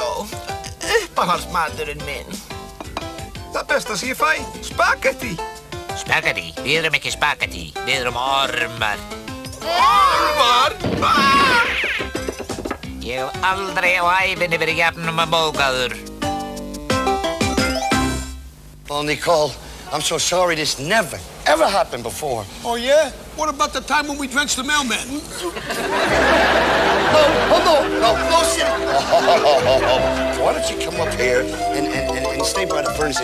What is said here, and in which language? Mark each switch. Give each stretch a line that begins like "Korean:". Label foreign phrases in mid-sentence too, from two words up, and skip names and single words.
Icelandic: Uppáhaldsmaturinn minn. Það besta sem ég fæ, spagetti. Spagetti? Við erum ekki spagetti. Við erum ormar. Ormar? Ég hef aldrei á ævinni verið jafnum að móðgæður.
English: Oh, Nicole, I'm so sorry this never, ever happened before. Oh, yeah? What about the time when we drenched the mailman? No, Silly. Why don't you come up here and stay by the furnace?